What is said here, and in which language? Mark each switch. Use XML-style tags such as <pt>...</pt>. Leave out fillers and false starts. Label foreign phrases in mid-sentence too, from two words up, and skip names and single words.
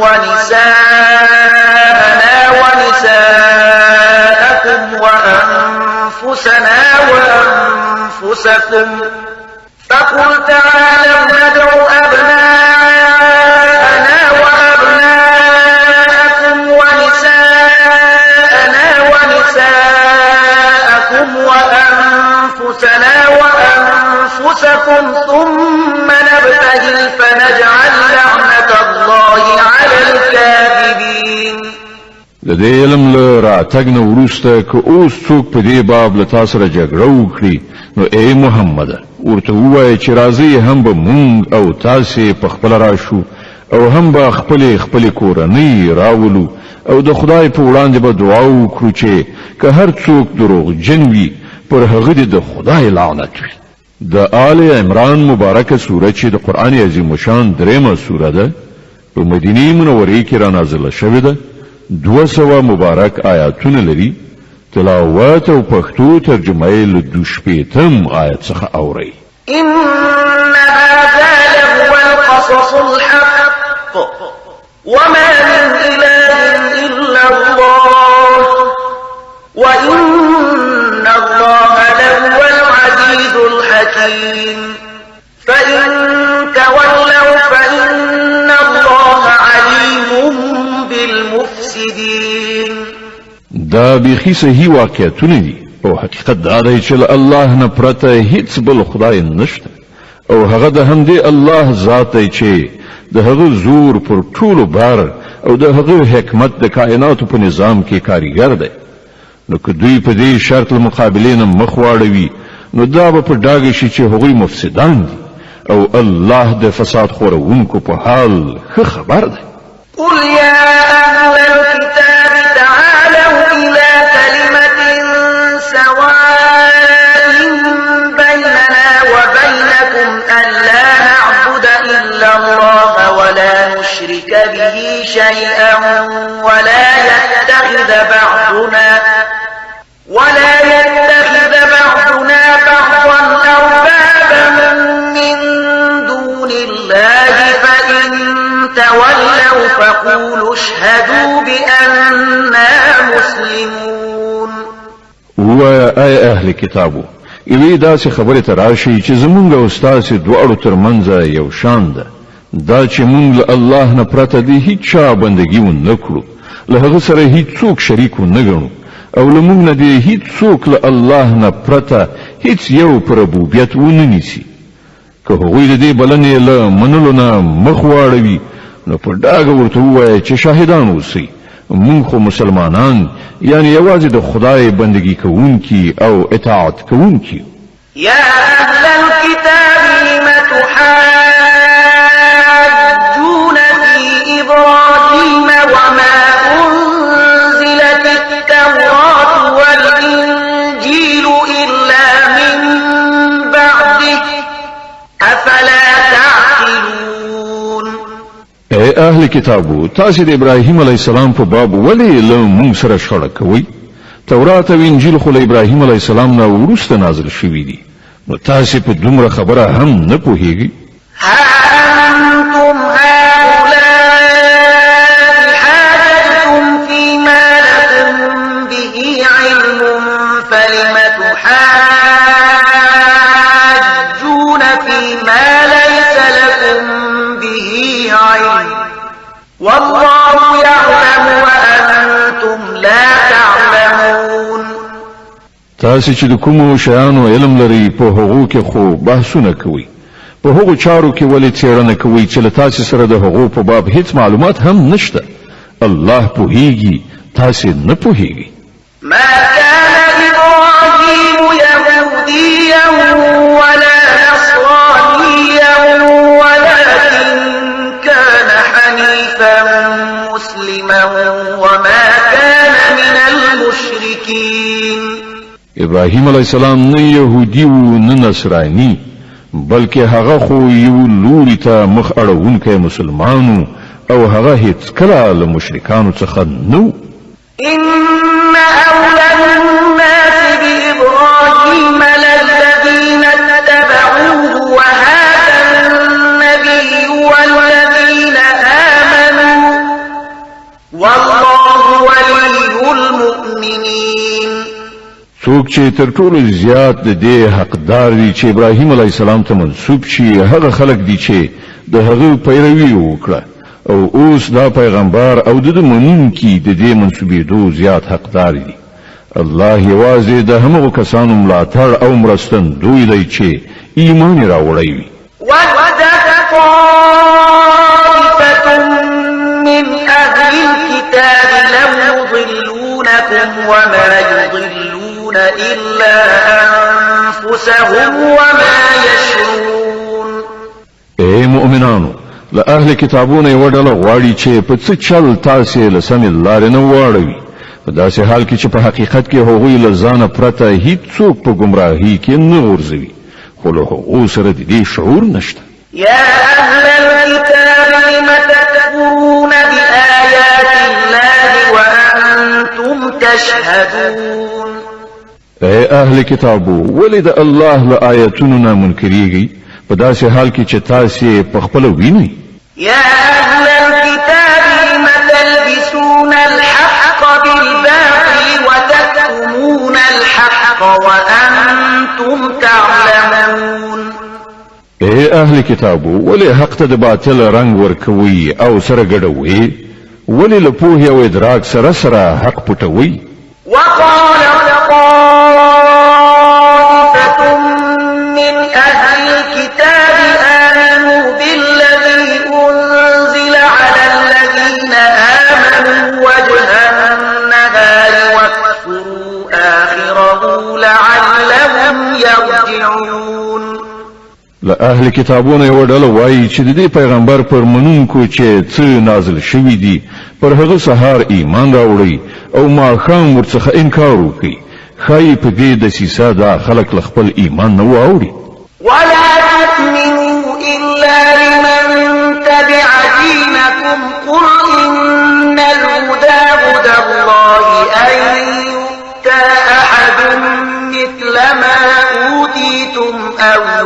<ar>ونساءنا ونساءكم وأنفسنا وأنفسكم فقل تعالوا ندع أبناءنا وأبناءكم ونساءنا ونساءكم وأنفسنا وأنفسكم ثم نبتهل فنجعل لعنة الله على الكاذبين.</ar> <ps>د دې علم له راتګ نه وروسته که اوس څوک په دې باب له تاسو سره جګړه وکړي نو ای محمد ورته ووایه چې راځئ هم به مونږ او تاسې په خپله راشو او هم به خپلې کورنۍ راولو او د خدای په وړاندې به دعا وکړو چې که هر څوک دروغجن وي پر هغه د خدای لعنت وي. د آل عمران مبارکه سوره چې د قران عظیم شان دریمه سوره ده په مدینه منوره کې را نازله شوې ده 200 مبارک آیاتونه لري تلاوت او پښتو ترجمه یې له 2 آیت څخه اوري</ps> <ar>إن هذا لهو القصص الحق وما من إله إلا الله وإن الله لهو العزيز الحكيم فإن تولوا فإن الله عليم بالمفسدين</ar> <ps>دا بيخي صحیح واقعیتونه دي او حقیقت دا دی چې الله نه پرته هیڅ بل خدای نشته او هغه د همدې الله ذات دی چې د هغه زور پر ټولو بار او د هغه حکمت د کائناتو په نظام کې کاریګر دی نو که دوی په دې شرط مقابلې نه مخ واړوي نو دا به په ډاګه شي چې هغوی مفسدان دي او الله د فساد خورونکو په حال ښه خبر دی</ps> <ar>قل يا أهل الكتاب تعالوا إلى كلمة سواء بيننا وبينكم ألا نعبد إلا الله ولا نشرك به شيئا ولا يتخذ بعضنا بعضا أربابا من دون الله فإن تولوا فقولوا اشهدوا بأننا مسلمون</ar> <ps>وأي أهل كتابو ایوی داسې خبره تراشي چې زمونږ او ستاسو دواړو ترمنځ یو شان ده دا چې مونږ له الله نه پرته د هیڅ چا بندګي ونه کړو له هغه سره هیڅ څوک شریک ونه ګڼو او له مونږ نه د هیڅ څوک له الله نه پرته هیڅ یو پر ربوبیت ونه نیسي که هغوی د دې بلنې له منلو نه مخ واړوي نو په ډاګه ورته ووایه چې شاهدان اوسئ مونږ خو مسلمانان یعنی یوازې د خدای بندگی کوونکي او اطاعت کوونکي</ps> <ar>يا أهل الكتاب لم تحاجون في إبراهيم وما أنزلت التوراة والإنجيل إلا من بعده أفلا تعقلون</ar> <ps>اے اهل کتابو تاسو د ابراهیم</ps> <ar>علی السلام</ar> <ps>په باب ولی له مونږ سره شخړه کوي تورات او انجیل خو له ابراهیم</ps> <ar>علی السلام</ar> <ps>نه وروسته نازل شوي دي نو تاسو په دومره خبره هم نه پوهیږئ</ps> <ar>أنتم هؤلاء حاجتم فيما لكم به علم فلم تحاجون فيما ليس لكم به علم والله يعلم وأنتم لا تعلمون</ar> <ps>تاسو چې د کومو شیانو علم لري په هغو کې خو بحثونه کوي په هغو چارو کې ولې څېړنه کوي چې له تاسو سره د هغو په باب هیڅ معلومات هم نشته الله پوهیږي تاسو نه پوهیږئ</ps> <ar>ما كان إبراهيم يهوديا ولا نصرانيا ولكن كان حنيفا مسلما وما كان من المشركين</ar> <ps>ابراهیم</ps> <ar>علیه السلام</ar> <ps>نه يهودي و نه نصراني بلکې هغه خو یو لوري ته مخ اړوونکی مسلمانو او هغه هیڅ کله له مشرکانو څخه نو</ps> <ar>إن أولى الناس بإبراهيم للذين اتبعوه وهذا النبي والذين آمنوا والله ولي المؤمنين</ar> <ps>څوک چې تر ټولو زیات د دې حقدار دي چې ابراهیم</ps> <ar>علیه السلام</ar> <ps>ته منسوب شي هغه خلک دي چې د هغه پیروي وکړه او اوس دا پیغمبر او د منونکي د دې منسوبېدو زیات حقدار دي الله یوازې د همغو کسانو ملاتړ او مرستندوی دی چې ایمان راوړی وي</ps> <ar>ودت طائفة من أهل الكتاب لو يضلونكم وما يضلون إلا أنفسهم وما يشعرون</ar> <ps>اے مؤمنانو له اهل کتابونو یو ډله غواړي چې په څه چل تاسو له سمې لارې نه واړوي په داسې حال کې چې په حقیقت کې هغوی له ځانه پرته هیڅ څوک په ګمراهۍ کې نه غورځوي خو له هغو سره د دې شعور نشته.</ps> <ar>يا أهل الكتاب لم تكفرون بآيات الله وأنتم تشهدون.</ar> <ps>اے اهل کتابو ولې د الله له آیاتونو نه منکریږئ په داسې حال کې چې تاسې په خپله وینئ.</ps> <ar>يا أهل الكتاب لم تلبسون الحق بالباطل وتكتمون الحق وأنتم تعلمون.</ar> <ps>اے اهل کتابو ولې حق ته د باطل رنگ ورکوي او سره ګډوي؟ ولې له پوهې او ادراک سره سره حق پټوي؟</ps> <ar>وقال طائفة من أهل الكتاب آمنوا بالذي أنزل على الذين آمنوا وجه النهار واكفروا آخره لعلهم يرجعون.</ar> <ps>له اهل کتابونه یو ډله وایي چې د دې پیغمبر پر منونکو چې څه نازل شوي دي پر هغه سهار ایمان راوړي او ماښام ورڅخه انکار وکړي، ښایي په دې دسیسه دا خلک له خپل ایمان نه واوړي.</ps> <ar>ولا تؤمنوا إلا لمن تبع دينكم قل إن الهدى هدى الله أن يؤتى أحد مثل ما أوتيتم أو</ar>